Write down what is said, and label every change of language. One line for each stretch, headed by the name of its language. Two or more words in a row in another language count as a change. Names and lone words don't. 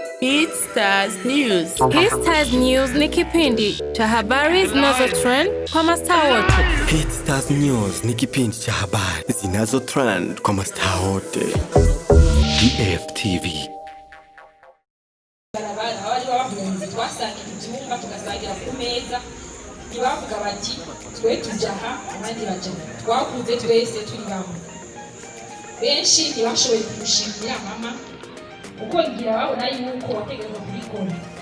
Swahili: Hit Stars News. Hit Stars News ni kipindi cha habari zinazotrend kwa mastaa wote. Hit Stars News ni kipindi cha habari zinazotrend kwa mastaa wote. DFTV.
Rundi: Abari bavuga twasanga icyumba tugasangira ku meza ntibavuga bati twe tujaha abandi bajaha twakuze twese turi bamwe. Benshi ntibashoboye kugushimira mama uko ngira babona yuko wategereza kubikora.